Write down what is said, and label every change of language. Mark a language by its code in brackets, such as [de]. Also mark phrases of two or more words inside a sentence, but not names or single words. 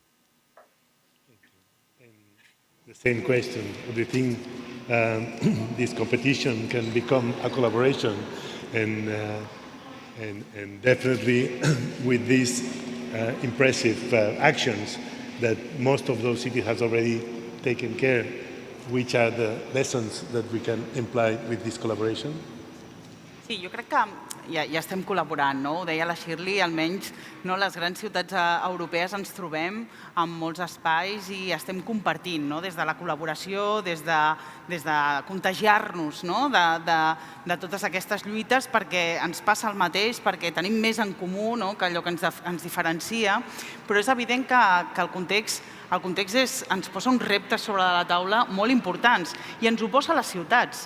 [en] The same question, do you think this competition can become a collaboration, and definitely with these impressive actions that most of those cities has already taken care, which are the lessons that we can imply with this collaboration? [ca] Sí, jo crec que ja estem col·laborant, no? Ho deia la Shirley, almenys les grans ciutats europees ens trobem en molts espais i estem compartint, des de la col·laboració, des de contagiar-nos de totes aquestes lluites, perquè ens passa el mateix, perquè tenim més en comú que allò que ens diferencia, però és evident que el context ens posa uns reptes sobre la taula molt importants i ens ho posa a les ciutats.